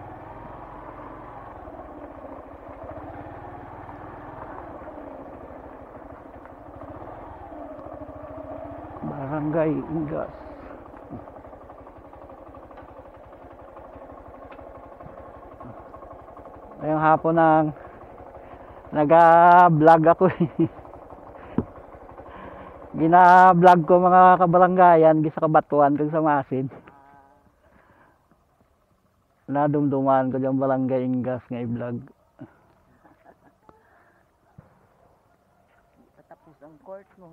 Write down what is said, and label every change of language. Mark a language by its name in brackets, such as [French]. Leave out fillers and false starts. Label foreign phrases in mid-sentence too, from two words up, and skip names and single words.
[Hiligaynon] Barangay Ingas. [Filipino] Ngayong hapon ng nag-vlog ako eh. [Hiligaynon] Gina-vlog ko mga kabarangayan gisa kabatuan kag sa masin. Nadumduman ko yung Barangay Ingas nga i-vlog. Tapos ang court mo.